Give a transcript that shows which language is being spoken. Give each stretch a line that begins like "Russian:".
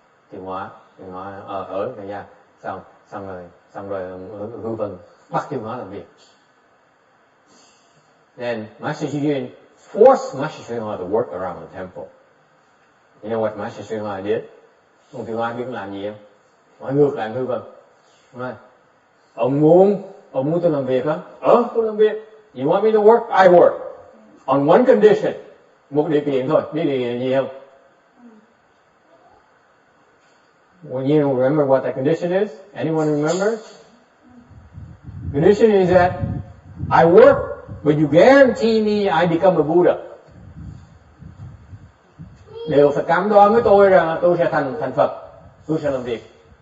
Vietnamese: Thì Hóa ở thời gian. Xong rồi Hư Vân bắt Thiên Hóa làm việc.
English: Then Master Xu Yun forced Master Sri Hoa to work around the temple. You know what Master Sri Hoa did?
Vietnamese: Ông Thiên Hoa biết làm gì không? Nói ngược lại Hư Vân. Nói, ông muốn tôi làm việc hả? Tôi làm việc.
English: You want me to work? I work. On one condition.
Vietnamese: Một điều kiện thôi. Biết điều kiện gì không?
English: Well, you remember what that condition is? Anyone remember? Condition is that I work, but you guarantee me I become a Buddha.
Vietnamese: Đều phải cam đoan với tôi rằng tôi sẽ thành Phật, tôi sẽ làm việc.